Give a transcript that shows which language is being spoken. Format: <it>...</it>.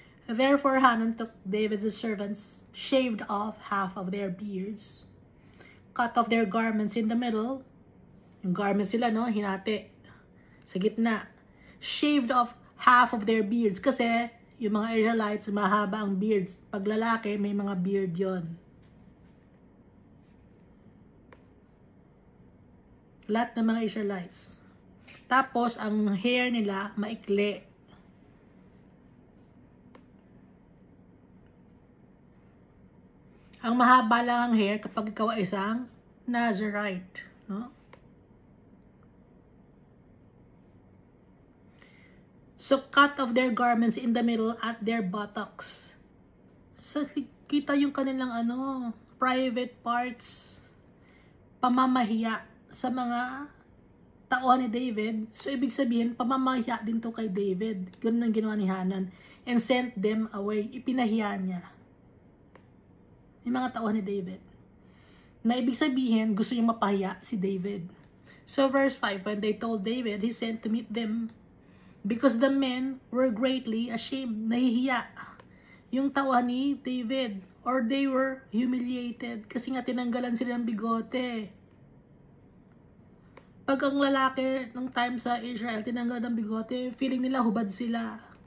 <en>Therefore Hanan took David's servants, shaved off half of their beards, cut off their garments in the middle,</en> <tl>Yung garments sila, no? Hinati. Sa gitna.</tl> <en>Shaved off half of their beards.</en> <tl>Kasi, yung mga Israelites, mahaba ang beards. Pag lalaki, may mga beard yon. Lahat ng mga Israelites. Tapos, ang hair nila, maikli. Ang mahaba lang ang hair kapag ikaw ay isang Nazirite. No?</tl> <en>So, cut off their garments in the middle at their buttocks.</en> <tl>So, kita yung kanilang private parts. Pamamahiya sa mga tauhan ni David. So, ibig sabihin, pamamahiya din to kay David. Ganun ang ginawa ni Hanan.</tl> <en>And sent them away.</en> <tl>Ipinahiya niya. Yung mga tauhan ni David. Na ibig sabihin, gusto niya mapahiya si David.</tl> <en>So verse 5, when they told David, he sent to meet them. Because the men were greatly ashamed.</en> <tl>Nahihiya. Yung tauhan ni David.</tl> <en>Or they were humiliated.</en> <tl>Kasi nga tinanggalan sila ng bigote. Pag ang lalaki ng time sa Israel, tinanggalan ng bigote, feeling nila hubad sila.</tl>